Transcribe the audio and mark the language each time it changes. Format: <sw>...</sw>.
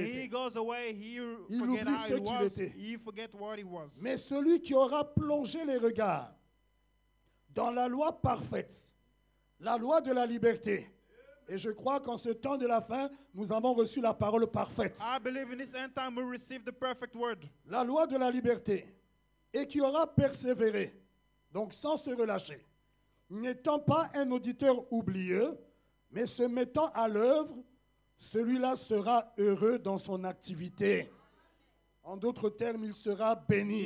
<en>he</en> <fr>était.</fr> <en>goes away, he</en> <fr>Il</fr> <en>forget</en> <fr>oublie</fr> <en>how</en> <fr>ce</fr> <en>he</en> <fr>qu'il</fr> <en>was.</en> <fr>était.</fr> <en>He forget what he was.</en> <fr>Mais celui qui aura plongé les regards dans la loi parfaite, la loi de la liberté, et je crois qu'en ce temps de la fin, nous avons reçu la parole parfaite.</fr> <en>I believe in this end time we receive the perfect word.</en> <fr>La loi de la liberté, et qui aura persévéré, donc sans se relâcher, n'étant pas un auditeur oublieux, mais se mettant à l'œuvre, celui-là sera heureux dans son activité. En d'autres termes, il sera béni.</fr>